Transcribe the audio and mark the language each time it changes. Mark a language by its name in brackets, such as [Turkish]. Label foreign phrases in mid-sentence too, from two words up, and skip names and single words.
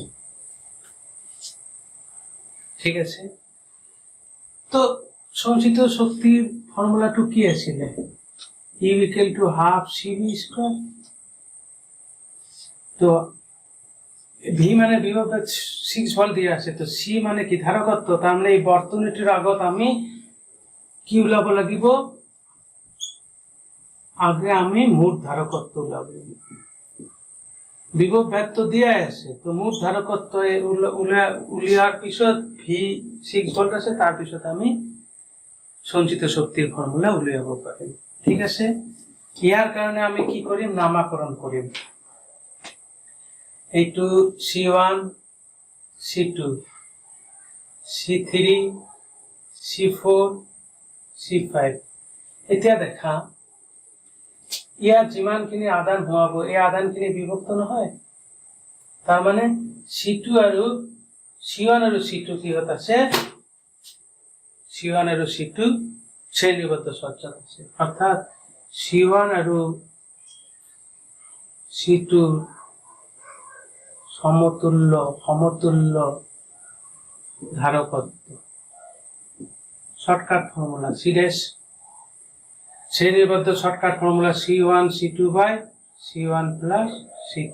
[Assamese] ঠিক আছে, তো সঞ্চিত শক্তির ফর্মুলাটো কি আছিলে? [English] U equal to half CV square. [Assamese] তো ভি মানে বিভব 6 ভোল্ট দিয়ে আছে, তো সি মানে কি? ধারকত্ব। তার মানে এই বর্তনীটির আগত আমি কি ওলাব লাগিব? আগে আমি মোট ধারকত্ব ওলাব লাগিব। বিভব ভেদ দিয়ে আছে, তো মুঠ ধারকত্ব উলিয়ার পিছত V6 ভোল্ট আছে, তার পিছত আমি সঞ্চিত শক্তির ফর্মুলা উলিয়াব পারিম। ঠিক আছে, ইয়ার কারণে আমি কি করিম, নামাকরণ করিম। এইটো C1 C2 C3 C4 C5। এতিয়া দেখা ইয়াত যিমানখিনি আদান হোৱাব এই আদানখিনি বিভক্ত নহয়, তাৰ মানে C2 আৰু C1 আৰু C2 কিহত আছে, C1 আৰু C2 শ্ৰেণীবদ্ধ সজ্জাত আছে, অৰ্থাৎ C1 আৰু C2 সমতুল্য ধারকত্ব। [English] shortcut formula C dash, শ্রেণীবদ্ধ shortcut formula C1 C2 by C1 plus C2.